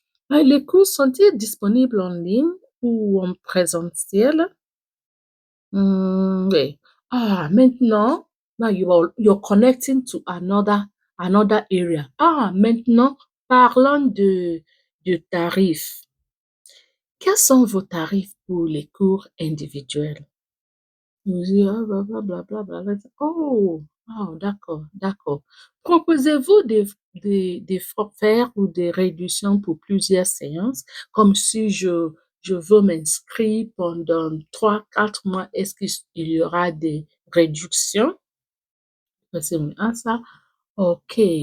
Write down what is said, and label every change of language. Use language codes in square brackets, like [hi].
[fr] Les cours sont-ils disponibles en ligne ou en présentiel? Oui. [en] Maintenant, now you're connecting to another area. [fr] Maintenant, parlons de tarifs. Quels sont vos tarifs pour les cours individuels? Vous dites, blablabla. D'accord. Proposez-vous des forfaits ou des réductions pour plusieurs séances, comme si je veux m'inscrire pendant 3, 4 mois, est-ce qu'il y aura des réductions? C'est ça. OK.